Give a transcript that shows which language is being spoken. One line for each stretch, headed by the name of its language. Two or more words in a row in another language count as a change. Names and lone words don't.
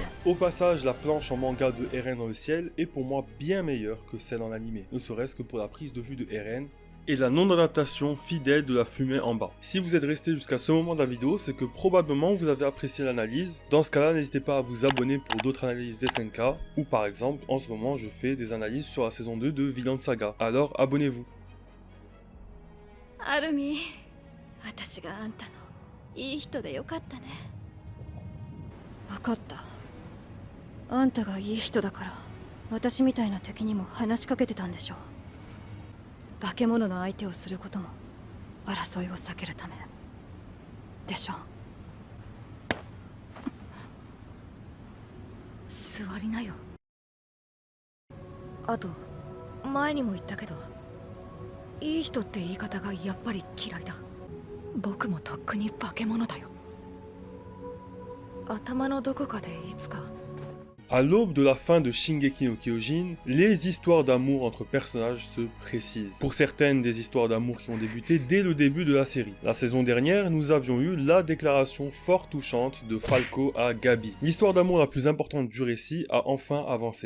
French: Au passage, la planche en manga de Eren dans le ciel est pour moi bien meilleure que celle en animé, ne serait-ce que pour la prise de vue de Eren, et la non-adaptation fidèle de la fumée en bas. Si vous êtes resté jusqu'à ce moment de la vidéo, c'est que probablement vous avez apprécié l'analyse. Dans ce cas-là, n'hésitez pas à vous abonner pour d'autres analyses des SNK, ou par exemple, en ce moment, je fais des analyses sur la saison 2 de Vinland Saga. Alors, abonnez-vous.
Japanese: アルミ、私があんたのいい人でよかったね。分かった。あんたがいい人だから、私みたいな敵にも話しかけてたんでしょう。化け物の相手をすることも争いを避けるためでしょう。座りなよ。あと前にも言ったけど、いい人って言い方がやっぱり嫌いだ。僕もとっくに化け物だよ。頭のどこかでいつか。
French: À l'aube de la fin de Shingeki no Kyojin, les histoires d'amour entre personnages se précisent. Pour certaines, des histoires d'amour qui ont débuté dès le début de la série. La saison dernière, nous avions eu la déclaration fort touchante de Falco à Gabi. L'histoire d'amour la plus importante du récit a enfin avancé.